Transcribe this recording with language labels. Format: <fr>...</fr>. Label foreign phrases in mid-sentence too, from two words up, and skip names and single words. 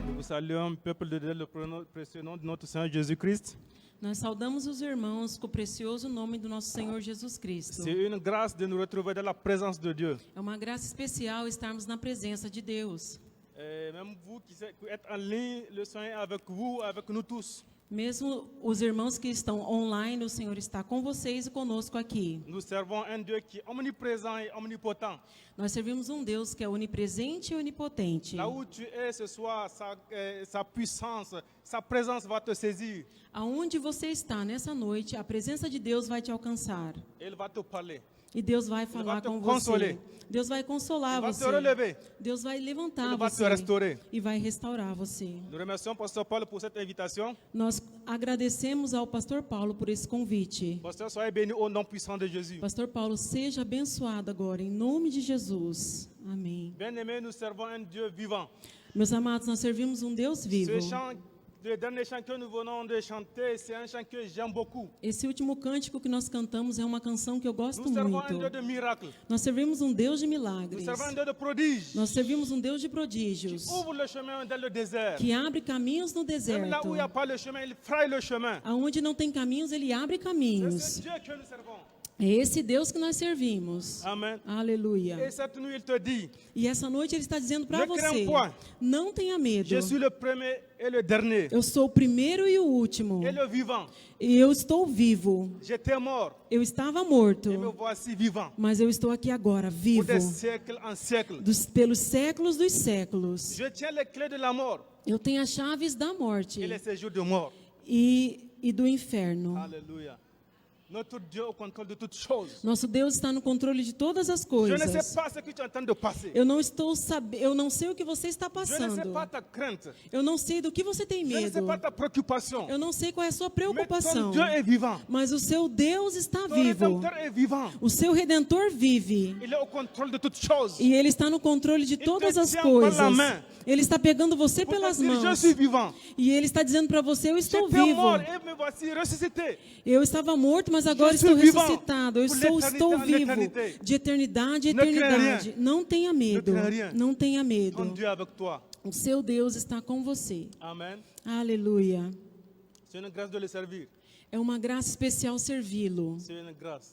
<fr>saluons, peuple de Dieu, le précieux nom de notre Seigneur Jésus-Christ.</fr> <pt>Nós saudamos os irmãos com o precioso nome do nosso Senhor Jesus Cristo.</pt> <fr>C'est une grâce de nous retrouver dans la présence de Dieu.</fr> <pt>É uma graça especial estarmos na presença de Deus.</pt> <fr>Et même vous qui êtes en ligne, le Seigneur est avec vous, avec nous tous.</fr> <pt>Mesmo os irmãos que estão online, o Senhor está com vocês e conosco aqui.</pt> <fr>Nous servons un Dieu qui est omniprésent et omnipotent.</fr> <pt>Nós servimos um Deus que é onipresente e onipotente.</pt> <fr>Là où tu es ce soir, sa puissance, sa présence va te saisir.</fr> <pt>Aonde você está nessa noite, a presença de Deus vai te alcançar.</pt> <fr>Il va te parler.</fr> <pt>E Deus vai falar</pt> <fr>te</fr> <pt>com</pt> <fr>consoler.</fr> <pt>você. Deus vai consolar</pt> <fr>Il va</fr> <pt>você.</pt> <fr>te relever.</fr> <pt>Deus vai levantar</pt> <fr>Il va te</fr> <pt>você.</pt> <fr>restaurer.</fr> <pt>E vai restaurar você.</pt> <fr>Nous remercions Pasteur Paul pour cette invitation.</fr> <pt>Nós agradecemos ao pastor Paulo por esse convite.</pt> <fr>Pasteur, soyez béni au nom puissant de Jésus.</fr> <pt>Pastor Paulo, seja abençoado agora, em nome de Jesus. Amém.</pt> <fr>Bien-aimés, nous servons un Dieu vivant.</fr> <pt>Meus amados, nós servimos um Deus vivo.</pt> <fr>Ce chant, le dernier chant que nous venons de chanter, c'est un chant que j'aime beaucoup.</fr> <pt>Esse último cântico que nós cantamos é uma canção que eu gosto</pt> <fr>Nous servons</fr> <pt>muito.</pt> <fr>un Dieu de miracles.</fr> <pt>Nós servimos um Deus de</pt> <fr>Nous</fr> <pt>milagres.</pt> <fr>servons un Dieu de prodiges.</fr> <pt>Nós servimos um Deus de prodígios,</pt> <fr>Ouvre le chemin dans le désert.</fr> <pt>que abre caminhos no</pt> <fr>Même là</fr> <pt>deserto.</pt> <fr>où il n'y a pas le chemin, il fraye le chemin.</fr> <pt>Aonde não tem caminhos, ele abre</pt> <fr>C'est</fr> <pt>caminhos.</pt> <fr>ce Dieu que nous servons.</fr> <pt>É esse Deus que nós servimos. Amen. Aleluia.</pt> <fr>Et cette nuit, il te dit,</fr> <pt>E essa noite ele está dizendo para</pt> <fr>Ne crains</fr> <pt>você:</pt> <fr>point.</fr> <pt>não tenha medo.</pt> <fr>je suis le premier et le dernier,</fr> <pt>Eu sou o primeiro e o último.</pt> <fr>et le vivant.</fr> <pt>E eu estou vivo.</pt> <fr>J'étais mort,</fr> <pt>Eu estava morto,</pt> <fr>et me voici vivant.</fr> <pt>mas eu estou aqui agora,</pt> <fr>Pour</fr> <pt>vivo.</pt> <fr>des siècles en siècles.</fr> <pt>Pelos séculos dos séculos.</pt> <fr>Je tiens les clés de la mort</fr> <pt>Eu tenho as chaves da morte</pt> <fr>et les séjours de mort.</fr> <pt>e do inferno.</pt> <fr>Alléluia. Notre Dieu au contrôle de toutes choses.</fr> <pt>Nosso Deus está no controle de todas as</pt> <fr>Je ne</fr> <pt>coisas.</pt> <fr>sais pas ce que tu es en train de passer.</fr> <pt>Eu não sei o que você está</pt> <fr>Je ne sais</fr> <pt>passando.</pt> <fr>pas ta crainte.</fr> <pt>Eu não sei do que você tem</pt> <fr>Je ne sais</fr> <pt>medo.</pt> <fr>pas ta préoccupation.</fr> <pt>Eu não sei qual é a sua</pt> <fr>Mais</fr> <pt>preocupação.</pt> <fr>ton Dieu est vivant.</fr> <pt>Mas o seu Deus está</pt> <fr>Ton</fr> <pt>vivo.</pt> <fr>Rédempteur est vivant.</fr> <pt>O seu Redentor vive.</pt> <fr>Il est au contrôle de toutes choses.</fr> <pt>E Ele está no controle de todas as</pt> <fr>tient par la</fr> <pt>coisas.</pt> <fr>main.</fr> <pt>Ele está pegando você</pt> <fr>Pour te</fr> <pt>pelas</pt> <fr>dire, je</fr> <pt>mãos.</pt> <fr>suis vivant.</fr> <pt>E Ele está dizendo para você: eu estou</pt> <fr>J'étais</fr> <pt>vivo.</pt> <fr>mort et me voici ressuscité.</fr> <pt>Eu estava morto, mas agora</pt> <fr>Je</fr> <pt>estou</pt> <fr>suis vivant.</fr> <pt>ressuscitado. Eu</pt> <fr>Pour</fr> <pt>estou</pt> <fr>l'éternité en</fr> <pt>vivo.</pt> <fr>éternité.</fr> <pt>De eternidade em</pt> <fr>Ne crains</fr> <pt>eternidade.</pt> <fr>rien.</fr> <pt>Não tenha medo.</pt> <fr>Ne crains rien.</fr> <pt>Não tenha</pt> <fr>Ton</fr> <pt>medo.</pt> <fr>Dieu est avec toi.</fr> <pt>O seu Deus está com você. Amen. Aleluia.</pt> <fr>C'est une grâce de le servir.</fr> <pt>É uma graça especial servi-lo.</pt> <fr>C'est une grâce.</fr>